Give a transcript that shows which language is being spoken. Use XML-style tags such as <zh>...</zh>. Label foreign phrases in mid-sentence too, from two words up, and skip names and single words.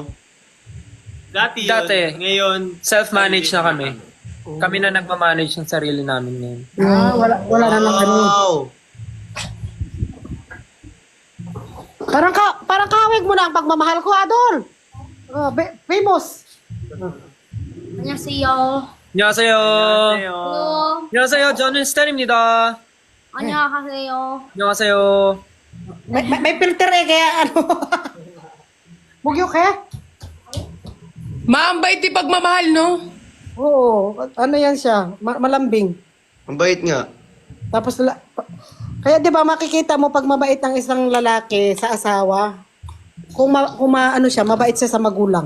<tl>dati yun, Dati. ngayon, Self-manage na kami. Kami na nagmamanage ng sarili namin ngayon. Ah, wala na lang ano. Wow! Parang kawig mo na ang pagmamahal ko, Adol. Famous.</tl> <ko>안녕하세요. 안녕하세요.</ko> <tl>Ngayon,</tl> <ko>안녕하세요. 저는 스탠입니다. 안녕하세요. 안녕하세요.</ko> <tl>May filter eh, kaya ano. Bugyo kaya? Maambay ti pagmamahal, no? Oo, ano yan siya, malambing. Ang bait nga. Tapos, kaya di ba makikita mo pag mabait ang isang lalaki sa asawa, kung ano siya, mabait siya sa magulang.</tl>